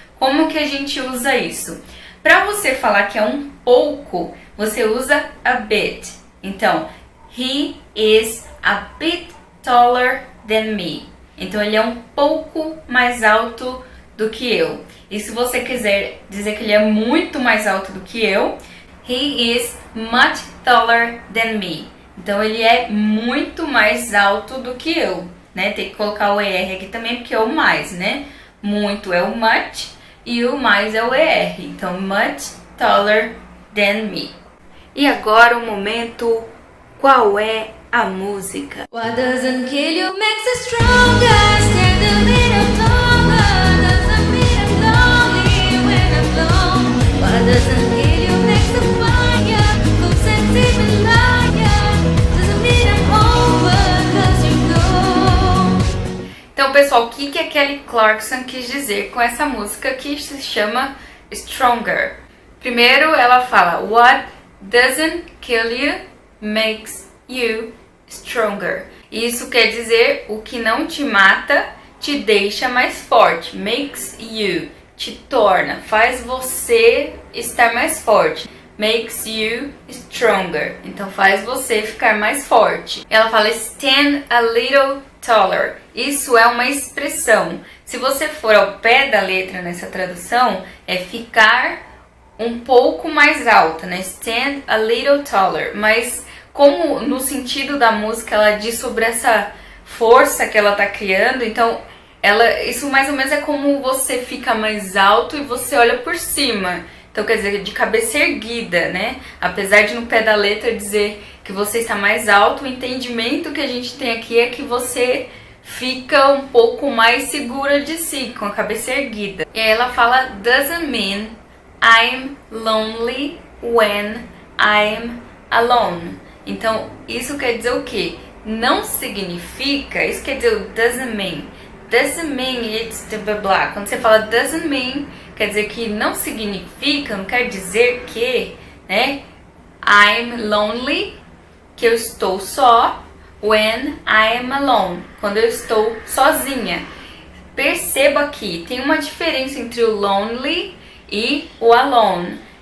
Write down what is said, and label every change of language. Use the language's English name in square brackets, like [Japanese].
[Portuguese] Como que a gente usa isso? Para você falar que é um pouco, você usa a bit. Então, [English] he is a bit taller than me. [Portuguese] Então, ele é um pouco mais alto do que eu. E se você quiser dizer que ele é muito mais alto do que eu, [English] he is much taller than me. [Portuguese] Então, ele é muito mais alto do que eu, né? Tem que colocar o ER aqui também, porque é o mais, né? Muito é o much e o mais é o ER. Então, [English] much taller than me. [Portuguese] E agora o momento, qual é a música? [English] What doesn't kill you makes you stronger. Stand a little taller. Doesn't mean I'm lonely when I'm alone. What doesn't kill you makes you fire. Who sends even liar. Doesn't mean I'm over 'cause you go. [Portuguese] Então, pessoal, o que a Kelly Clarkson quis dizer com essa música que se chama Stronger? Primeiro, ela fala, [English] what doesn't kill you makes you stronger. [Portuguese] Isso quer dizer, o que não te mata te deixa mais forte. [English] Makes you, [Portuguese] te torna, faz você estar mais forte. [English] Makes you stronger. [Portuguese] Então faz você ficar mais forte. Ela fala [English] stand a little taller. [Portuguese] Isso é uma expressão. Se você for ao pé da letra nessa tradução, é ficar um pouco mais alta, né? [English] Stand a little taller. [Portuguese] Mas como no sentido da música ela diz sobre essa força que ela tá criando, então Isso mais ou menos é como você fica mais alto e você olha por cima. Então quer dizer, de cabeça erguida, né? Apesar de no pé da letra dizer que você está mais alto, o entendimento que a gente tem aqui é que você fica um pouco mais segura de si, com a cabeça erguida. E aí ela fala, [English] doesn't mean I'm lonely when I'm alone. [Portuguese] Então, isso quer dizer o quê? Não significa, isso quer dizer o [English] doesn't mean. Doesn't mean it's the blah blah. [Portuguese] Quando você fala [English] doesn't mean, [Portuguese] quer dizer que não significa, não quer dizer que, né? [English] I'm lonely, [Portuguese] que eu estou só. [English] When I am alone, [Portuguese] quando eu estou sozinha. Perceba que tem uma diferença entre o lonely e o alone.